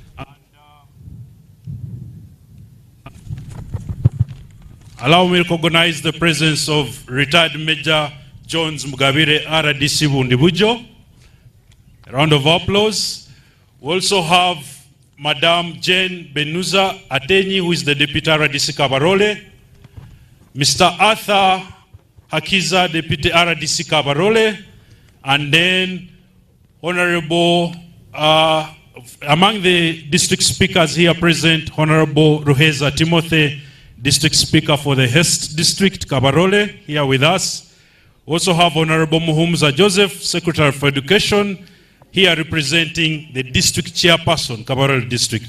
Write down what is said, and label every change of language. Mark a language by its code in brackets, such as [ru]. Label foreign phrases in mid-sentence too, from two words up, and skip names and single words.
[en] Allow me to recognize the presence of retired Major Jones Mugabire, RDC Bundibujo. A round of applause. We also have Madame Jane Benuza Ateni, who is the Deputy RDC Kabarole. Mr. Arthur Hakiza, Deputy RDC Kabarole, and then Honorable, among the district speakers here present, Honorable Ruheza Timothy, District Speaker for the Hest District, Kabarole, here with us. We also have Honorable Muhumza Joseph, Secretary for Education, here representing the District Chairperson, Kabarole District.